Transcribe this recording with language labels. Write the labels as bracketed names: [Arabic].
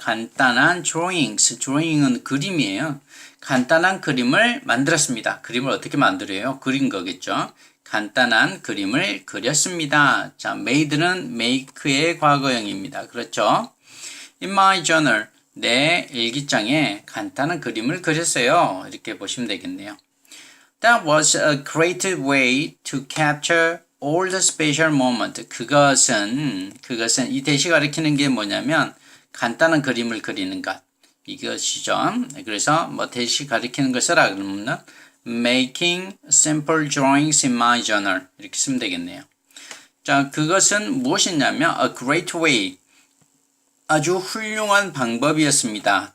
[Korean] 간단한 drawings. drawing은 그림이에요. 간단한 그림을 만들었습니다. 그림을 어떻게 만들어요? 그린 거겠죠. 간단한 그림을 그렸습니다. 자, made는 make의 과거형입니다. 그렇죠? [English] In my journal, [Korean] 내 일기장에 간단한 그림을 그렸어요. 이렇게 보시면 되겠네요. [English] That was a great way to capture all the special moment. [Korean] 그것은 이 대시 가리키는 게 뭐냐면 간단한 그림을 그리는 것. 이것이죠. 그래서 뭐 대시 가리키는 걸 써라 그러면 [English] making simple drawings in my journal [Korean] 이렇게 쓰면 되겠네요. 자, 그것은 무엇이냐면 [English] a great way. [Korean] 아주 훌륭한 방법이었습니다.